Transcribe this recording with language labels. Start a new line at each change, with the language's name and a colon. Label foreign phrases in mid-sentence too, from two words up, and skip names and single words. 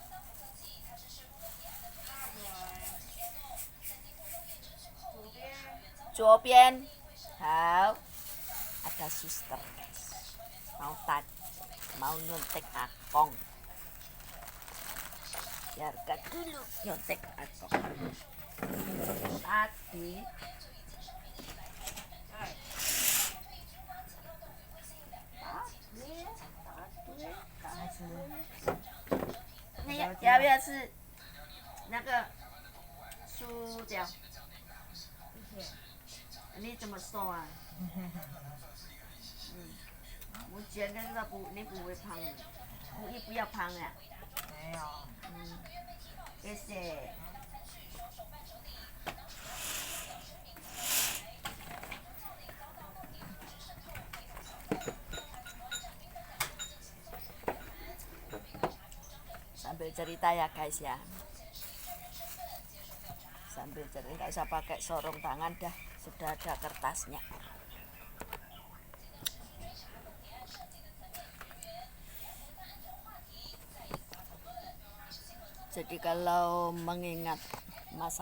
Chinese: 左边 好
Indonesian: ada suster guys, mau nyontek akong, biarkan dulu nyontek akong tadi.
Chinese: 你要不要吃那个薯条？你怎么说啊？我觉得你不会胖，故意不要胖啊。没有。
Indonesian: 谢谢。Sambil cerita ya guys ya, sambil cerita, nggak usah pakai sorong tangan dah, sudah ada kertasnya. Jadi kalau mengingat masa